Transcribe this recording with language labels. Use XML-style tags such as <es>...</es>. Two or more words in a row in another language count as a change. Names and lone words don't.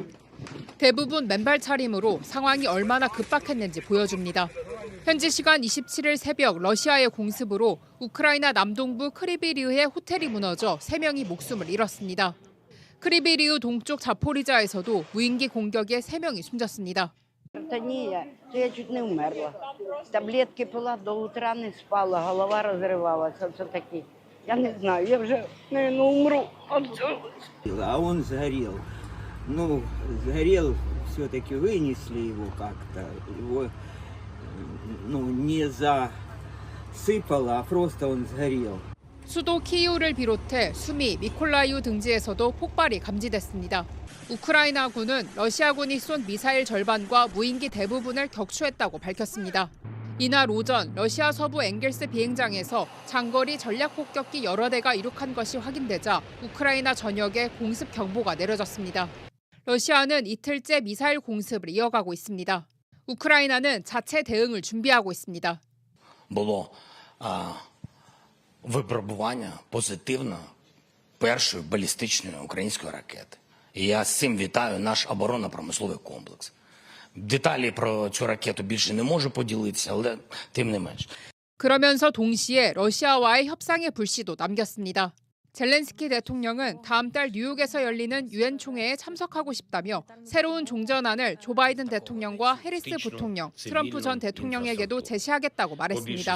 <ko>대부분 맨발 차림으로 상황이 얼마나 급박했는지 보여줍니다. 현지 시간 27일 새벽 러시아의 공습으로 우크라이나 남동부 크리비리우의 호텔이 무너져 3명이 목숨을 잃었습니다. 크리비리우 동쪽 자포리자에서도 무인기 공격에 3명이 숨졌습니다.</ko> <ru>Я чуть не умерла. Таблетки пила, до утра не спала, голова розривалася, все таки. Я не знаю, я вже, наверное, умру. А он сгорел. Ну, сгорел, все-таки вынесли его как-то. Его, ну, не засыпало, а просто он сгорел.</ru> <ko>수도 키이우를 비롯해 수미, 미콜라이우 등지에서도 폭발이 감지됐습니다. 우크라이나군은 러시아군이 쏜 미사일 절반과 무인기 대부분을 격추했다고 밝혔습니다. 이날 오전 러시아 서부 엥겔스 비행장에서 장거리 전략 폭격기 여러 대가 이륙한 것이 확인되자 우크라이나 전역에 공습 경보가 내려졌습니다. 러시아는 이틀째 미사일 공습을 이어가고 있습니다. 우크라이나는 자체 대응을 준비하고 있습니다.</ko> <uk>Випробування позитивно першої балістичної української ракети. І я з цим вітаю наш оборонно-промисловий комплекс. Деталі про цю ракету більше не можу поділитися, але тим не менш.</uk> <ko>그러면서 동시에 러시아와의 협상의 불씨도 남겼습니다. 젤렌스키 대통령은 다음 달 뉴욕에서 열리는 유엔 총회에 참석하고 싶다며 새로운 종전안을 조 바이든 대통령과 해리스 부통령, 트럼프 전 대통령에게도 제시하겠다고 말했습니다.</ko>